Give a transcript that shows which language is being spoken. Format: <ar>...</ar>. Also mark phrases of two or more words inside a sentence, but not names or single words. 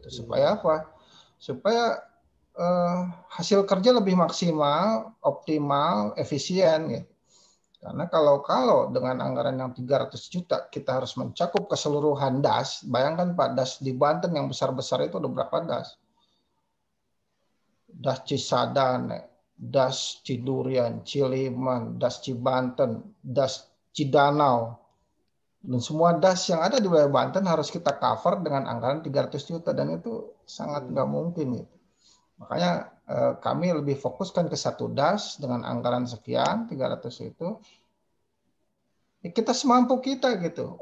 <id>Supaya apa? Supaya hasil kerja lebih maksimal, optimal, efisien gitu. Karena kalau dengan anggaran yang 300 juta kita harus mencakup keseluruhan DAS, bayangkan Pak, DAS di Banten yang besar-besar itu ada berapa DAS? DAS Cisadane, DAS Cidurian, Ciliman, DAS Cibanten, DAS Cidanau. Dan semua DAS yang ada di wilayah Banten harus kita cover dengan anggaran 300 juta dan itu sangat nggak mungkin gitu. Makanya kami lebih fokuskan ke satu DAS dengan anggaran sekian, 300 itu. Kita semampu kita gitu.</id>